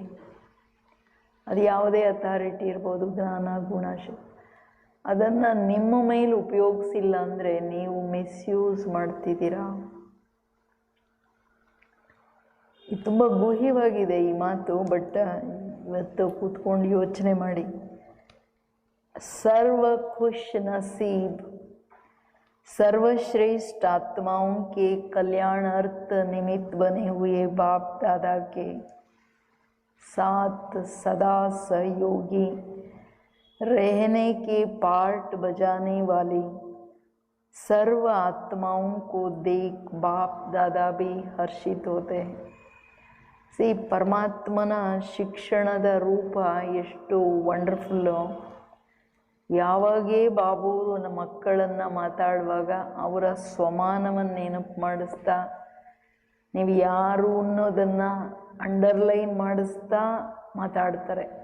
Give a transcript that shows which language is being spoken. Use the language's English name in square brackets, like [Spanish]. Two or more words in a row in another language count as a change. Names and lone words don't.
[Kannada] ಅದು ಯಾವುದೇ ಅಥಾರಿಟಿ ಇರ್ಬೋದು, ಜ್ಞಾನ, ಗುಣ, ಅದನ್ನು ನಿಮ್ಮ ಮೇಲೆ ಉಪಯೋಗಿಸಿಲ್ಲ ಅಂದರೆ ನೀವು ಮಿಸ್ಯೂಸ್ ಮಾಡ್ತಿದ್ದೀರಾ. ಇದು ತುಂಬ ಗುಹ್ಯವಾಗಿದೆ ಈ ಮಾತು. ಬಟ್ ಇವತ್ತು ಕೂತ್ಕೊಂಡು ಯೋಚನೆ ಮಾಡಿ. [Hindi] सर्व खुश नसीब सर्वश्रेष्ठ आत्माओं के कल्याणार्थ निमित्त बने हुए बाप दादा के साथ सदा सहयोगी रहने के पार्ट बजाने वाली सर्व आत्माओं को देख बाप दादा भी हर्षित होते हैं. [Kannada] ಪರಮಾತ್ಮನ ಶಿಕ್ಷಣದ ರೂಪ ಎಷ್ಟು ವಂಡರ್ಫುಲ್ಲು. ಯಾವಾಗೇ ಬಾಬುವರು ನಮ್ಮ ಮಕ್ಕಳನ್ನು ಮಾತಾಡುವಾಗ ಅವರ ಸ್ವಮಾನವನ್ನು ನೆನಪು ಮಾಡಿಸ್ತಾ, ನೀವು ಯಾರು ಅನ್ನೋದನ್ನು ಅಂಡರ್ಲೈನ್ ಮಾಡಿಸ್ತಾ ಮಾತಾಡ್ತಾರೆ.